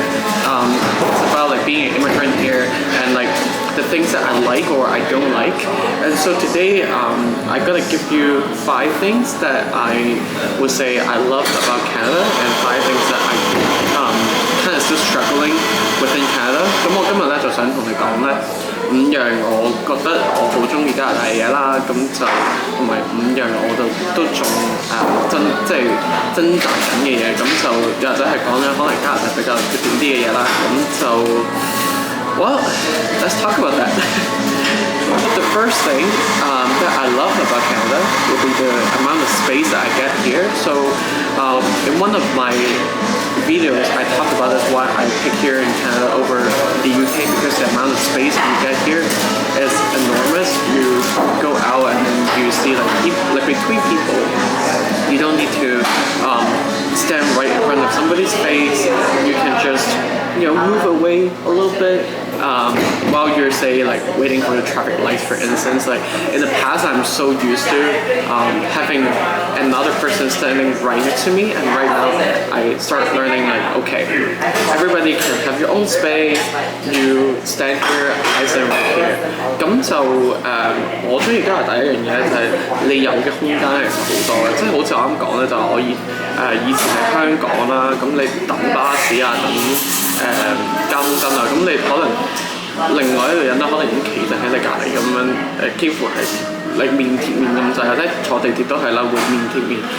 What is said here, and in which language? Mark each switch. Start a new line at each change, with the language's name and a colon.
English: It's about like being an immigrant here and like the things that I like or I don't like. And so today I'm gonna give you 5 things that I would say I love about Canada and 5 things that I kind of still struggling within Canada.
Cantonese: 咁我今日咧就想同你講咧5樣我覺得我好中意加拿大嘅嘢啦，咁就同埋5樣我都仲即係掙扎緊嘅嘢，咁就又或者係講咧可能加拿大比較缺點啲嘅嘢啦，咁就
English: Well, let's talk about that. The first thing that I love about Canada would be the amount of space that I get here. So in one of my videos, I talked about this why I pick here in Canada over the UK, because the amount of space you get here is enormous. You go out and then you see like between people, you don't need to stand right in front of somebody's face. You can just move away a little bit while you're say like waiting for the traffic lights, for instance. Like in the past I'm so used to having another person standing right next to me, and right now I start learning like okay, everybody can have your own space. You stand here, I stand right here.
Cantonese: 咁就我中意加拿大一樣嘢就係你有嘅空間係好多嘅，即係好似我啱講咧，就係我以前喺香港啦，咁你等巴士啊，等交通燈啊，咁你可能另外一個人咧，可能已經企定喺你隔離咁樣，幾乎係你面貼面咁滯，或者坐地鐵都係啦，會面貼面。